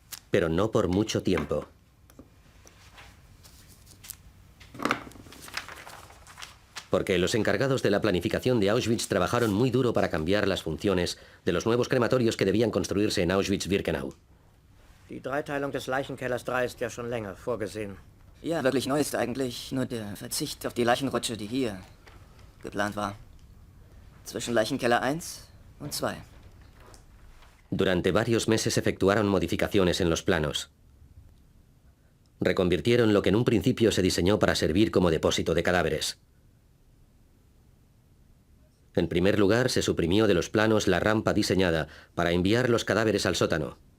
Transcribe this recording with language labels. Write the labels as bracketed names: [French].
[Spanish] Pero no por mucho tiempo. Porque los encargados de la planificación de Auschwitz trabajaron muy duro para cambiar las funciones de los nuevos crematorios que debían construirse en Auschwitz-Birkenau. [German] Die Dreiteilung des Leichenkellers 3 ist ja schon länger vorgesehen. Ja, wirklich neu ist eigentlich nur der Verzicht auf die Leichenrutsche, die hier geplant war. Zwischen Leichenkeller 1 und 2. [Spanish] Durante varios meses efectuaron modificaciones en los planos. Reconvirtieron lo que en un principio se diseñó para servir como depósito de cadáveres. En primer lugar, se suprimió de los planos la rampa diseñada para enviar los cadáveres al sótano.